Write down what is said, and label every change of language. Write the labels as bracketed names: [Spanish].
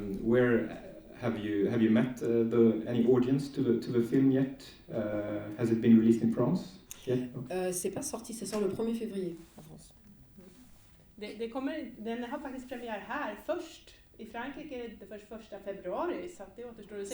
[English] Where have you met any audience to the film yet? Has it been released in France? Yeah. [French] C'est pas sorti, ça sort le 1er février en France. [Swedish] Den har faktiskt premiär här först. I Frankrike är det först 1 februari, så det återstår att se.